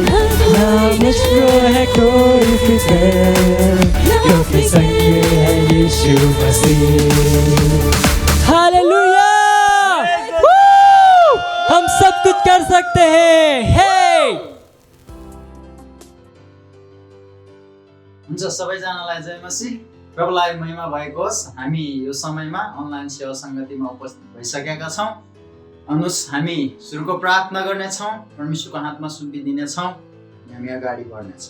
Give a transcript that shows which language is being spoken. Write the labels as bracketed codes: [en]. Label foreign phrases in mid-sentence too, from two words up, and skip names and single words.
[hi] ना मुझको है कोई फिक्र, क्योंकि संग है यीशु मसीह। हालेलुया, हम सब कुछ कर सकते हैं। हे [ne] हुन्छ, सब सबैजनालाई जय मसीह। प्रभुलाई महिमा भएको होस्। हामी यो समयमा अनलाइन सेवा सङ्गतिमा उपस्थित भइसकेका छौँ। अनुस हामी सुरुको प्रार्थना गर्नेछौँ, परमेश्वरको हातमा सुम्पिदिनेछौँ, हामी अगाडि बढ्नेछौँ।